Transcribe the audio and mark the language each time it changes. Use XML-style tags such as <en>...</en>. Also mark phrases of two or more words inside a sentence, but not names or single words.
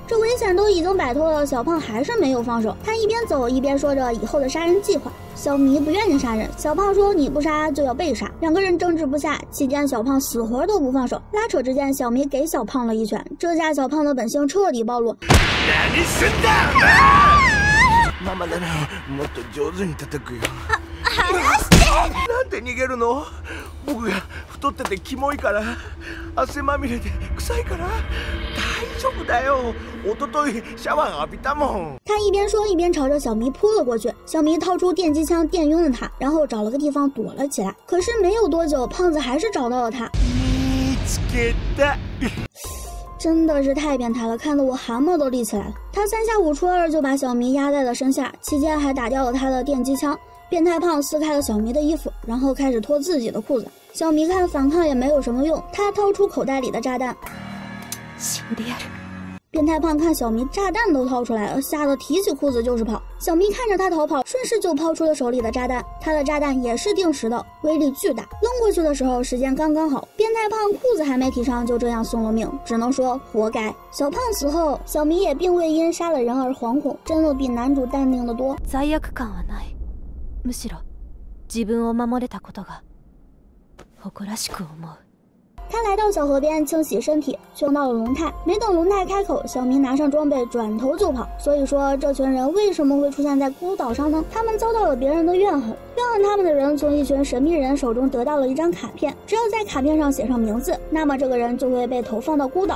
<zh>这危险都已经摆脱了，小胖还是没有放手，他一边走一边说着以后的杀人计划。小迷不愿意杀人，小胖说你不杀就要被杀，两个人争执不下，期间小胖死活都不放手，拉扯之间小迷给小胖了一拳，这下小胖的本性彻底暴露。</zh> <ja>何すんだ！ママならもっと上手に叩くよ。離して！なんで逃げるの？僕が太っててキモいから、汗まみれで臭いから。大丈夫だよ。一昨日シャワー浴びたもん。</ja> <zh>他一边说一边朝着小迷扑了过去，小迷掏出电击枪电晕了他，然后找了个地方躲了起来。可是没有多久，胖子还是找到了他。</zh> <ja>見つけた。</ja> <zh>真的是太变态了，看得我汗毛都立起来了。他三下五除二就把小迷压在了身下，期间还打掉了他的电击枪。变态胖撕开了小迷的衣服，然后开始脱自己的裤子。小迷看反抗也没有什么用，他掏出口袋里的炸弹。</zh> <ja>死んでやる。</ja> <zh>变态胖看小迷炸弹都掏出来了，吓得提起裤子就是跑。小迷看着他逃跑，顺势就抛出了手里的炸弹。他的炸弹也是定时的，威力巨大，扔过去的时候时间刚刚好。变态胖裤子还没提上，就这样送了命，只能说活该。小胖死后，小迷也并未因杀了人而惶恐，真的比男主淡定的多。</zh> <ja>罪悪感はない。むしろ自分を守れたことが誇らしく思う。</ja> <zh>他来到小河边清洗身体，凶到了龙太。没等龙太开口，小明拿上装备转头就跑。所以说，这群人为什么会出现在孤岛上呢？他们遭到了别人的怨恨，怨恨他们的人从一群神秘人手中得到了一张卡片，只要在卡片上写上名字，那么这个人就会被投放到孤岛。</zh>